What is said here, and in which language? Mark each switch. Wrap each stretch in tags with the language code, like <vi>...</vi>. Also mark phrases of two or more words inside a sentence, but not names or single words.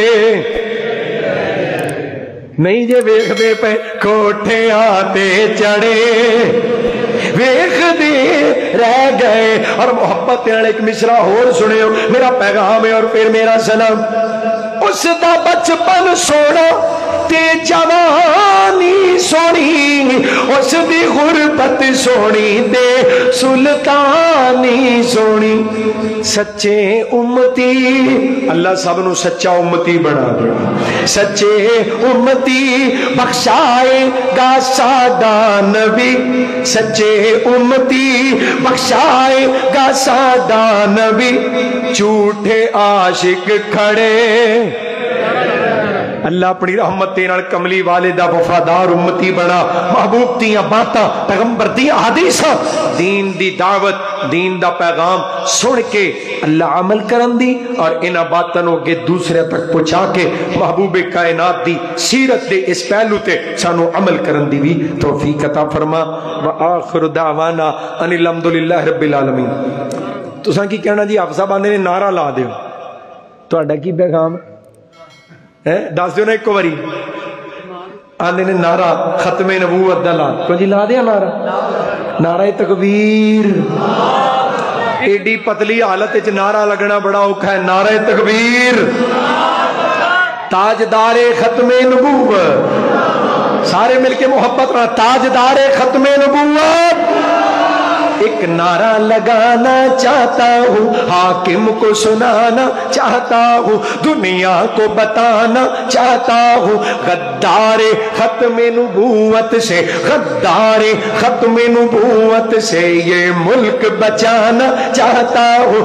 <pa>نہیں جے ویکھ دے پے کوٹھیاں تے چڑھے ویکھ دے رہ گئے اور محبت نال ایک مصرع اور سنیو میرا پیغام ہے اور پھر میرا سلام اس دا بچپن سونا تے جوانی سونی اس دی غربت سونی تے سلطانی سونی سچے امتی اللہ سب نو سچا امتی بنا دے سچے امتی بخشائے گا ساڈا نبی سچے امتی بخشائے گا ساڈا نبی جھوٹے عاشق کھڑے اللہ اپنی رحمت نال کملی والے دا وفادار امتی بنا محبوب دیاں باتاں پیغمبر دیاں حدیثاں دین دی دعوت دین دا پیغام سن کے اللہ عمل کرن دی اور انہاں باتاں نو اگے دوسرے تک پہنچا کے محبوب کائنات دی سیرت دے اس پہلو تے سانو عمل کرن دی بھی توفیق عطا فرما</pa> <ar>وآخر دعوانا ان الحمدللہ رب العالمین</ar> <pa>تساں کی کہنا جی حافظ صاحب آندے نے نعرہ لا دیو تہاڈا کی پیغام دس دیو نا ایک باری آندے نے نعرہ ختم نبوت دا لا کو جی لا دیا نعرہ نعرہ تکبیر. ایڈی پتلی حالت چ نعرہ لگنا بڑا اوکھا ہے.</pa> <ur>نعرہ تکبیر. تاجدارِ ختمِ نبوت,</ur> <pa>سارے مل کے محبت نال,</pa> <ur>تاجدارِ ختمِ نبوت. ایک نعرہ لگانا چاہتا ہوں، حاکم کو سنانا چاہتا ہوں، دنیا کو بتانا چاہتا ہوں، غدارِ ختمِ نبوت سے، غدارِ ختمِ نبوت سے یہ ملک بچانا چاہتا ہوں.</ur>